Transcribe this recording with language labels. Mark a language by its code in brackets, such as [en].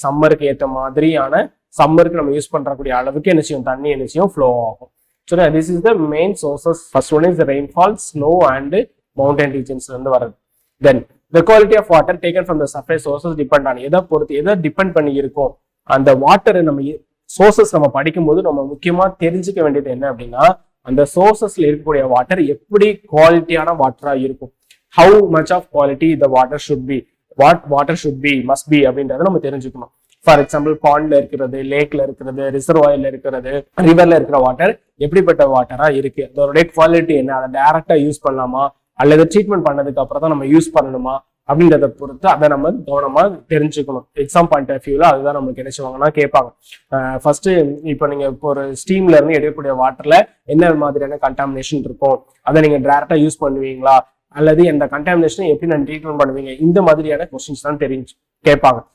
[ta] சம்மருக்கு ஏற்ற மாதிரியான சம்மருக்கு நம்ம யூஸ் பண்றக்கூடிய அளவுக்கு என்ன செய்யும், தண்ணி என்ன செய்யும், ஃப்ளோ ஆகும். [en] So this is the main sources. First one is the rainfall, snow and mountain regions [ta] வந்து வருது. [en] Then the quality of water taken from the surface sources depend on [ta] எதை டிபெண்ட் பண்ணி இருக்கும். அந்த வாட்டரை நம்ம சோர்சஸ் நம்ம படிக்கும்போது நம்ம முக்கியமா தெரிஞ்சுக்க வேண்டியது என்ன அப்படின்னா அந்த சோர்சஸ்ல இருக்கக்கூடிய வாட்டர் எப்படி குவாலிட்டியான வாட்டரா இருக்கும். [en] How much of quality the water should be, what water should be, must be [ta] அப்படின்றத நம்ம தெரிஞ்சுக்கணும். ஃபார் எக்ஸாம்பிள் பாண்ட்ல இருக்கிறது, லேக்ல இருக்கிறது, ரிசர்வாயர்ல இருக்கிறது, ரிவர்ல இருக்கிற வாட்டர் எப்படிப்பட்ட வாட்டரா இருக்கு, அதோடைய குவாலிட்டி என்ன, அதை டைரக்டா யூஸ் பண்ணலாமா அல்லது ட்ரீட்மெண்ட் பண்ணதுக்கு அப்புறம் தான் நம்ம யூஸ் பண்ணணுமா அப்படின்றத பொறுத்து அதை நம்ம கவனமா தெரிஞ்சுக்கணும். [en] exam point of வியூல [ta] அதுதான் நம்மளுக்கு என்ன செய்வாங்கன்னா கேட்பாங்க. ஃபர்ஸ்ட் இப்போ நீங்க இப்போ ஒரு ஸ்டீம்ல இருந்து எடுக்கக்கூடிய வாட்டர்ல என்ன மாதிரியான கண்டாமினேஷன் இருக்கும், அதை நீங்க டைரக்டா யூஸ் பண்ணுவீங்களா அல்லது இந்த கண்டாமினேஷனை எப்படி நான் ட்ரீட்மெண்ட் பண்ணுவீங்க, இந்த மாதிரியான கொஸ்டின்ஸ் தான் கேட்பாங்க.